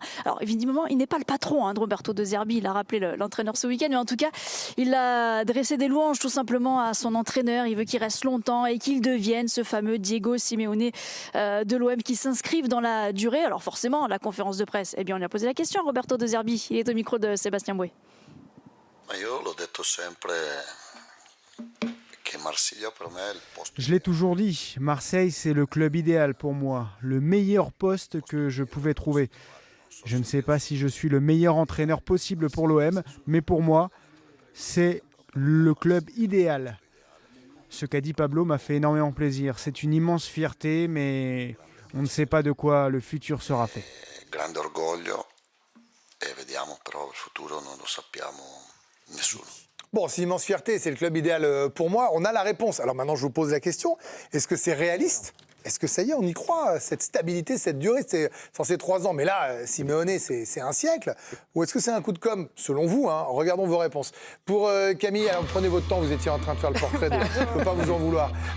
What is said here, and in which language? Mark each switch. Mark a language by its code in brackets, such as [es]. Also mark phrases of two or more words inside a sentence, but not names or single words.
[fr] Alors évidemment, il n'est pas le patron de Roberto De Zerbi, il a rappelé l'entraîneur ce week-end, mais en tout cas, il a dressé des louanges tout simplement à son entraîneur. Il veut qu'il reste longtemps et qu'il devienne ce fameux Diego Simeone de l'OM qui s'inscrive dans la durée. Alors forcément, la conférence de presse, on lui a posé la question à Roberto De Zerbi. Il est au micro de Sébastien Boué. [it] Io l'ho detto sempre. [fr] Je l'ai toujours dit, Marseille c'est le club idéal pour moi, le meilleur poste que je pouvais trouver. Je ne sais pas si je suis le meilleur entraîneur possible pour l'OM, mais pour moi, c'est le club idéal. Ce qu'a dit Pablo m'a fait énormément plaisir. C'est une immense fierté, mais on ne sait pas de quoi le futur sera fait. [it] Grande orgoglio, e vediamo però il futuro non lo sappiamo nessuno. [fr] Bon, c'est une immense fierté, c'est le club idéal pour moi. On a la réponse. Alors maintenant, je vous pose la question. Est-ce que c'est réaliste? Est-ce que ça y est, on y croit, cette stabilité, cette durée? C'est censé 3 ans, mais là, Simeone, c'est un siècle. Ou est-ce que c'est un coup de com'? Selon vous, regardons vos réponses. Pour Camille, alors prenez votre temps, vous étiez en train de faire le portrait, donc je ne peux pas vous en vouloir.